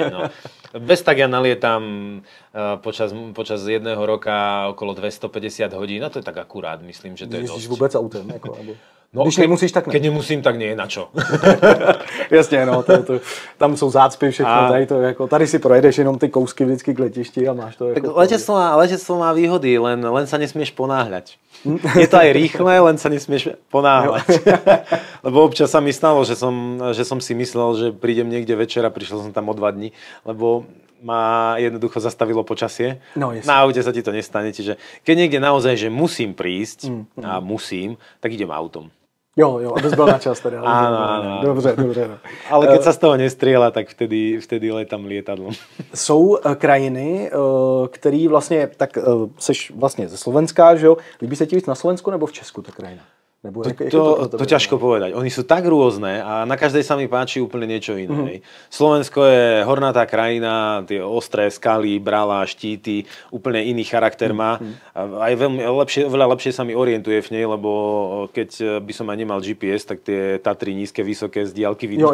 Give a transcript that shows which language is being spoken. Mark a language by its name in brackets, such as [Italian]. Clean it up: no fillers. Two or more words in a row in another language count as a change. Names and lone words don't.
[Slovak] No. Bez tak ja nalietam počas jedného roka okolo 250 hodín, no to je tak akurát, myslím, že to je dosť. [Czech] Jezdíš vôbec autem? No, když nemusíš, tak ne. [Slovak] Keď nemusím, tak nie, na čo? [Czech] Jasně, no, tam jsou zácpy, všechno, tady si projedeš jenom ty kousky vždycky k letišti a máš to. [Slovak] Tak letectvo má výhody, len sa nesmieš ponáhľať. Je to aj rýchle, len sa nesmieš ponáhľať. Lebo občas sa mi stalo, že som si myslel, že prídem niekde večer a prišiel som tam o 2 dní, lebo ma jednoducho zastavilo počasie. No, na aute sa ti to nestane, čiže keď niekde naozaj, že musím prísť a musím, tak idem autom. [Czech] Jo, abys byl na čas teda. [Slovak] Áno. [Czech] Dobře. No. [Slovak] Ale keď sa z toho nestrieľa, tak vtedy letam lietadlom. [Czech] Jsou krajiny, který vlastně, tak seš vlastně ze Slovenska, že jo? Líbí se ti víc na Slovensku nebo v Česku ta krajina? Nebo [Slovak] to ťažko povedať. Oni sú tak rôzne a na každej sa mi páči úplne niečo iné. Slovensko je hornatá krajina, tie ostré skaly, brala, štíty, úplne iný charakter má. Aj veľa lepšie sa mi orientuje v nej, lebo keď by som aj nemal GPS, tak tie Tatry nízke, vysoké z diaľky vidno.